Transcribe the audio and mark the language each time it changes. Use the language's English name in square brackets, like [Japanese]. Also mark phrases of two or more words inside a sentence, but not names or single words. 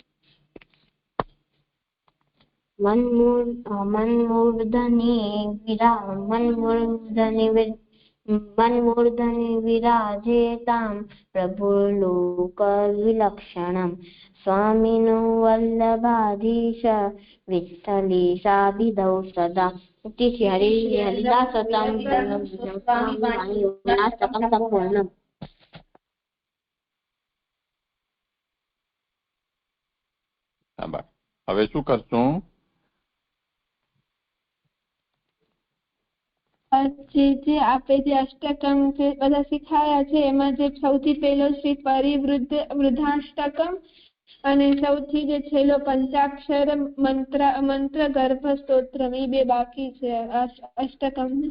[Sanskrit] मन्मूर्धनि विराजेतां प्रभुर्लोकविलक्षणं स्वामिनो वल्लभाधीश विठ्ठलेशाभिधौ सदा इति श्री हरिदासतं संपूर्णम् [Gujarati] હવે શું કરશું? જે આપે જે અષ્ટકમ જે બધા શીખાયા છે એમાં જે સૌથી પહેલો શ્રી પરિવૃદ્ધ વૃદ્ધાષ્ટકમ અને સૌથી જે છેલ્લો પંચાક્ષર મંત્ર ગર્ભ સ્તોત્રમ એ બે બાકી છે અષ્ટકમ.